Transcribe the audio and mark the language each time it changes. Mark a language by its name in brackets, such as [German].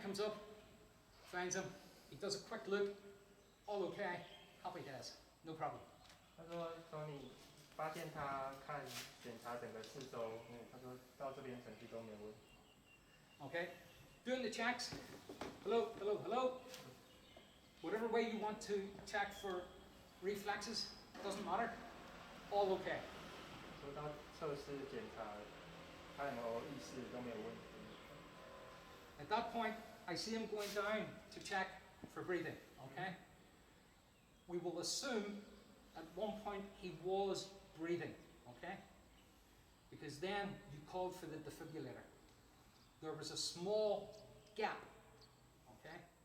[English] comes up, finds him, he does a quick look, all okay, happy days, no problem. [Chinese] 他说，Tony 发现他检查整个四周，他说到这边程序都没有问题。 [English] Okay? Doing the checks, hello, hello, hello. Whatever way you want to check for reflexes, doesn't matter, all okay. [Chinese] 说到测试检查，他有没有意识都没有问题。 [English] At that point, I see him going down to check for breathing, okay? We will assume at one point he was breathing, okay? Because then you called for the defibrillator. There was a small gap, okay?